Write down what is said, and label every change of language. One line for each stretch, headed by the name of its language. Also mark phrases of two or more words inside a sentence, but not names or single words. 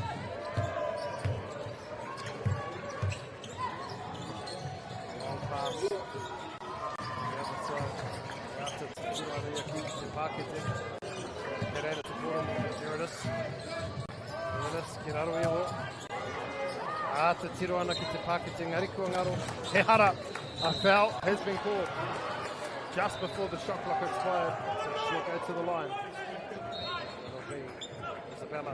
English: Long pass. The other side. Out to Tiruanayaki, to Pakete. Get out to Pulman. Here it is. Here it is.
Māori: Kiraro Iho. Ata Tiruana ki te Pakete. Ngari kua ngaro. He hara.
English: A foul has been called just before the shot clock expired. So she'll go to the line. It'll be Isabella.